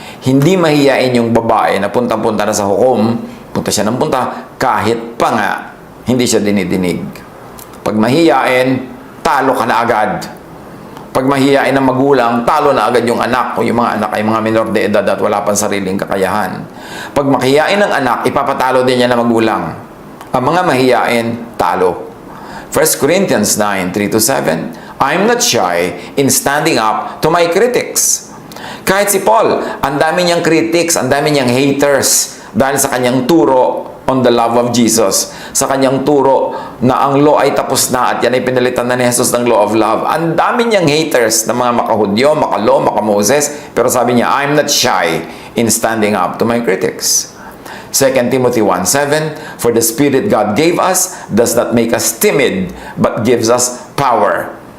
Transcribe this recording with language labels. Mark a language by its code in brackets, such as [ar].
[tl] Hindi mahiyain yung babae na punta-punta na sa hukom, punta siya ng punta, kahit pa nga, hindi siya dinidinig. Pag mahiyain, talo ka na agad. Pag mahiyain ng magulang, talo na agad yung anak o yung mga anak ay mga minor de edad at wala pang sariling kakayahan. Pag mahiyain ng anak, ipapatalo din niya ng magulang. Ang mga mahiyain, talo. [en] 1 Corinthians 9, 3-7, I'm not shy in standing up to my critics. [tl] Kahit si Paul, ang dami niyang critics, ang dami niyang haters dahil sa kanyang turo [en] on the love of Jesus. [tl] Sa kanyang turo na ang law ay tapos na at yan ay pinalitan na ni Jesus ng [en] law of love. [tl] Ang dami niyang haters na mga makahudyo, makalaw, makamoses. Pero sabi niya, [en] I'm not shy in standing up to my critics. 2 Timothy 1:7, for the Spirit God gave us does not make us timid, but gives us power.